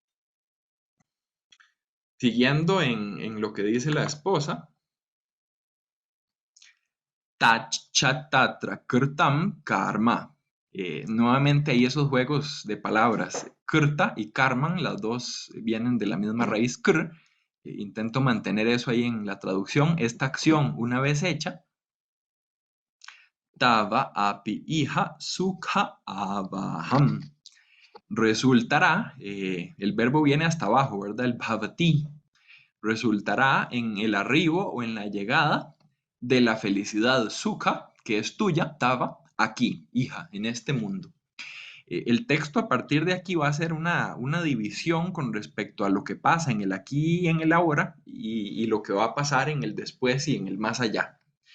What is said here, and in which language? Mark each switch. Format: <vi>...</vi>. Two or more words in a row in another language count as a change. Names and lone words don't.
<es>Siguiendo en lo que dice la esposa,</es> <sa>तच्छतत्र कीर्तं कर्म.</sa> <es>Nuevamente hay esos juegos de palabras. Kirta y karman, las dos vienen de la misma raíz kr. Intento mantener eso ahí en la traducción. Esta acción, una vez hecha,</es> <sa>तव अपि इह सुख अवहम्.</sa> <es>Resultará, el verbo viene hasta abajo, ¿verdad? El bhavati. Resultará en el arribo o en la llegada de la felicidad sukha, que es tuya, tava, aquí, hija, en este mundo. El texto a partir de aquí va a ser una división con respecto a lo que pasa en el aquí y en el ahora y lo que va a pasar en el después y en el más allá.</es>